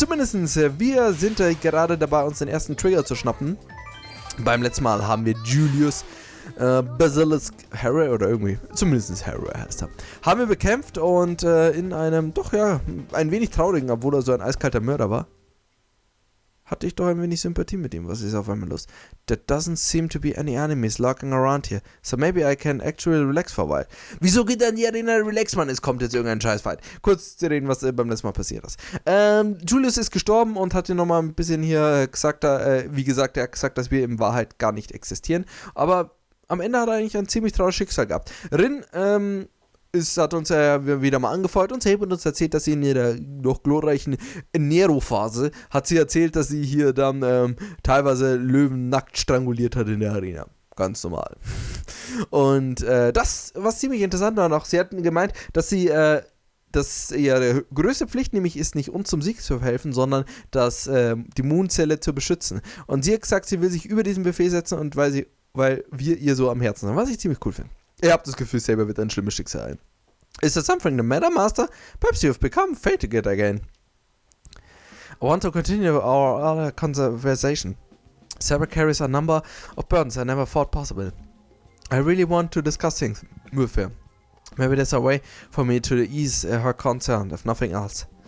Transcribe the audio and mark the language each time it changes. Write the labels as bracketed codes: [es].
[de] Zumindestens, wir sind gerade dabei, uns den ersten Trigger zu schnappen. Beim letzten Mal haben wir Julius Basilisk Harry oder irgendwie, zumindest Harry heißt er, haben wir bekämpft und in einem, doch ja, ein wenig traurigen, obwohl er so ein eiskalter Mörder war, hatte ich doch ein wenig Sympathie mit ihm. Was ist auf einmal los? [en] There doesn't seem to be any enemies lurking around here, so maybe I can actually relax for a while. [de] Wieso geht dann die Arena relax, Mann? Es kommt jetzt irgendein Scheißfight. Kurz zu reden, was beim letzten Mal passiert ist. Julius ist gestorben und hat hier nochmal ein bisschen hier gesagt, wie gesagt, er hat gesagt, dass wir in Wahrheit gar nicht existieren, aber am Ende hat er eigentlich ein ziemlich trauriges Schicksal gehabt. Rin hat uns wieder mal angefeuert und sie hat uns erzählt, dass sie in ihrer noch glorreichen Nero-Phase hat sie erzählt, dass sie hier dann teilweise Löwen nackt stranguliert hat in der Arena. Ganz normal. Und das war ziemlich interessant. Und auch sie hatten gemeint, dass ihre größte Pflicht nämlich ist, nicht uns zum Sieg zu helfen, sondern die Moonzelle zu beschützen. Und sie hat gesagt, sie will sich über diesen Befehl setzen und weil wir ihr so am Herzen sind, was ich ziemlich cool finde. Ihr habt das Gefühl, Saber wird ein schlimmes Schicksal ein. [en] Is there something the matter, Master? Perhaps you've become fated again. I want to continue our conversation. Saber carries a number of burdens I never thought possible. I really want to discuss things with her. Maybe there's a way for me to ease her concern, if nothing else.